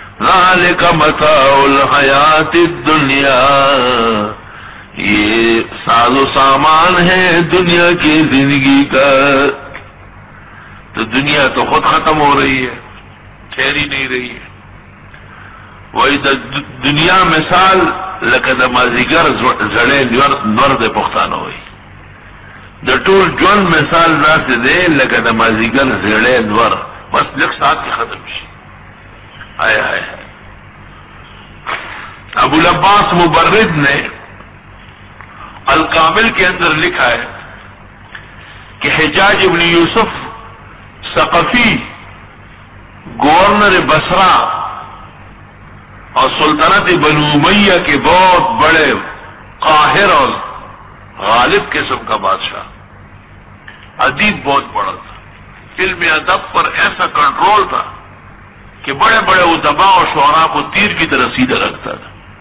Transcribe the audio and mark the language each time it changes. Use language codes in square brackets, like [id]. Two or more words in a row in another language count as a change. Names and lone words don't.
[ar] ذالک متاع الحیات الدنیا، [ur] یہ ساز و سامان ہے دنیا کی زندگی کا. تو دنیا تو خود ختم ہو رہی ہے، ٹھہری نہیں رہی ہے. وہی دنیا [ps] مثال لکه د مازیګر زړې نور د پښتانه وي. د ټول ژوند مثال داسې دی لکه د مازیګر زړې نور، بس لږ ساعت کې ختم شي. [ur] آیا ابو العباس مبرد نے الکامل کے اندر لکھا ہے کہ حجاج ابن یوسف ثقفی گورنر بصرہ اور سلطنت بنو امیہ کے بہت بڑے قاہر اور غالب قسم کا بادشاہ، ادیب بہت بڑا تھا، علم ادب پر ایسا کنٹرول تھا کہ بڑے بڑے ادباء اور شعراء کو تیر کی طرح سیدھا رکھتا تھا.